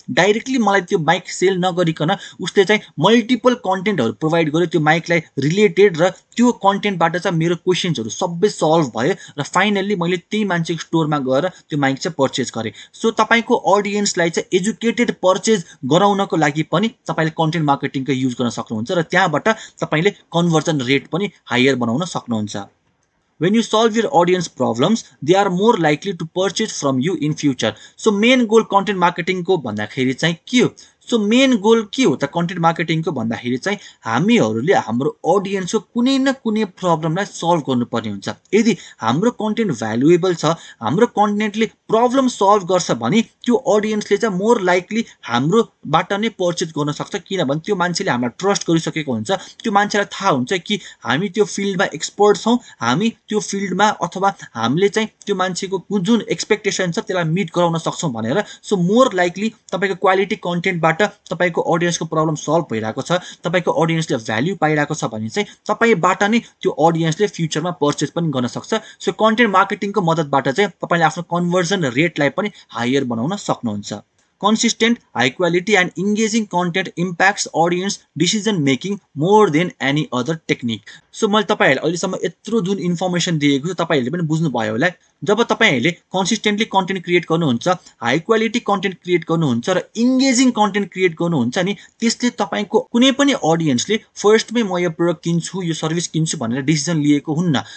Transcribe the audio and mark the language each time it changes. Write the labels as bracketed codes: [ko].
[ne] Directly मलाई त्यो mic sale नगरिकन उसले चाहिँ मल्टिपल कन्टेन्टहरु प्रोवाइड गर्यो त्यो माइकलाई रिलेटेड, र त्यो कन्टेन्टबाट चाहिँ मेरो क्वेशन्सहरु सबै सल्भ भयो र फाइनली मैले त्यही मान्छेको स्टोरमा गएर त्यो माइक चाहिँ पर्चेज गरे। सो तपाईको ऑडियन्सलाई चाहिँ एजुकेटेड पर्चेज गराउनको लागि पनि तपाईले कन्टेन्ट मार्केटिङको युज गर्न सक्नुहुन्छ र त्यहाँबाट तपाईले कन्भर्जन रेट पनि हायर बनाउन सक्नुहुन्छ। [en] When you solve your audience problems, they are more likely to purchase from you in future. So main goal content marketing [ne] को भन्दाखेरि चाहिँ के हो? सो मेन गोल के हो त कन्टेन्ट मार्केटिङको भन्दाखेरि चाहिँ हामीहरुले हाम्रो ऑडियन्सको कुनै न कुनै प्रब्लमलाई सल्भ गर्नुपर्ने हुन्छ। यदि हाम्रो कन्टेन्ट भ्यालुएबल छ, हाम्रो कन्टेन्टले प्रब्लम सल्भ गर्छ भने त्यो ऑडियन्सले चाहिँ मोर लाइकली हाम्रोबाट नै पर्चेज गर्न सक्छ, किनभने त्यो मान्छेले हामीलाई ट्रस्ट गरिसकेको हुन्छ। त्यो मान्छेलाई थाहा हुन्छ कि हामी त्यो फिल्डमा एक्सपर्ट छौं, हामी त्यो फिल्डमा अथवा हामीले चाहिँ त्यो मान्छेको जुन एक्सपेक्टेसन छ त्यसलाई मिट गराउन सक्छौं भनेर। सो मोर लाइकली तपाईको क्वालिटी कन्टेन्टबाट तपाईको ऑडियन्सको प्रब्लम सल्भ भइरहेको छ, तपाईको ऑडियन्सले भ्यालु पाइरहेको छ भने चाहिँ तपाईबाट नै त्यो ऑडियन्सले फ्युचरमा पर्चेज पनि गर्न सक्छ। सो कन्टेन्ट मार्केटिङको मद्दतबाट चाहिँ तपाईले आफ्नो कन्भर्जन रेटलाई पनि हायर बनाउन सक्नुहुन्छ। [en] Consistent, high quality and engaging content impacts audience decision making more than any other technique. [ne] So मैले तपाईहरुले अहिलेसम्म यत्रो जुन इन्फर्मेसन दिएको छु तपाईहरुले पनि बुझ्नु भयो होला। जब तपाईहरुले कन्सिस्टेन्टली कन्टेन्ट क्रिएट गर्नुहुन्छ, हाई क्वालिटी कन्टेन्ट क्रिएट गर्नुहुन्छ र इंगेजिङ कन्टेन्ट क्रिएट गर्नुहुन्छ नि, त्यसले तपाईको कुनै पनि ऑडियन्सले फर्स्टमै म यो प्रोडक्ट किन्छु, यो सर्भिस किन्छु भनेर डिसिजन लिएको हुन्न।